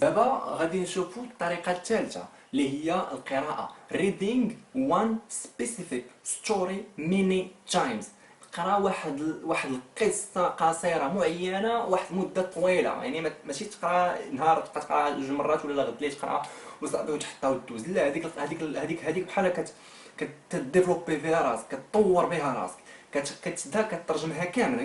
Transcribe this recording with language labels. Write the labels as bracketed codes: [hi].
[ar] دابا غادي نشوفوا الطريقه الثالثه اللي هي القراءه. [en] reading one specific story many times. [ar] تقرا واحد القصه قصيره معينه واحد المده طويله، يعني ماشي تقرا نهار تبقى تقرا جوج مرات ولا غد الليل تقرا وصافي وتحطها وتدوز. لا، هذيك بحال كتديفلوبي فيها راسك، كتطور بها راسك، كتشدها كترجمها كامله.